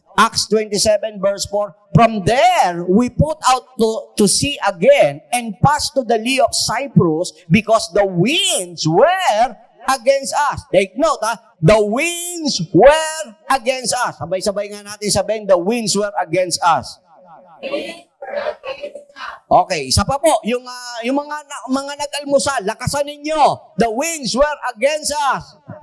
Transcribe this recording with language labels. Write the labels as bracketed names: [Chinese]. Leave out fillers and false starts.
[English] Acts 27, verse 4. From there, we put out to sea again and passed to the Lee of Cyprus because the winds were against us. Take note, the winds were against us. [Filipino] Sabay-sabay nga natin sabihin, [English] the winds were against us. [Filipino] Okay, isa pa po, yung mga nag-almusal, lakasan ninyo. [English] The winds were against us.